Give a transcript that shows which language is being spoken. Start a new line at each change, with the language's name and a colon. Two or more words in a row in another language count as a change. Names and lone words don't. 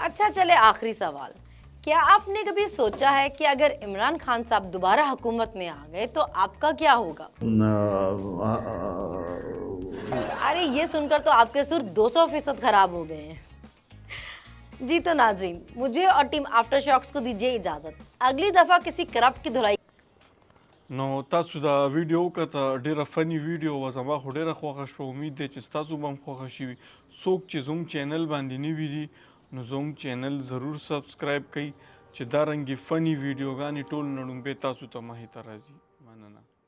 Urdu: اچھا چلے، آخری سوال، کیا آپ نے کبھی سوچا ہے کہ اگر عمران خان صاحب دوبارہ حکومت میں آ گئے تو آپ کا کیا ہوگا? ارے یہ سن کر تو آپ کے سر 200% خراب ہو گئے ہیں. جی تو ناظرین، مجھے اور ٹیم آفٹر شاکس کو دیجئے اجازت. اگلی دفعہ کسی کرپٹ کی دھلائی
Pashto: نو تاسو دا ویډیو کته ډیره فنی ویډیو و زما خو ډیره خوښه شو امید دی چې تاسو به هم خوښه شي څوک چې زموږ چینل باندې نوي دي نو زموږ چینل ضرور سبسکرایب کړئ چې دا رنګي فنی ویډیوګانې ټول نړومبې تاسو ته مخې ته راځي مننه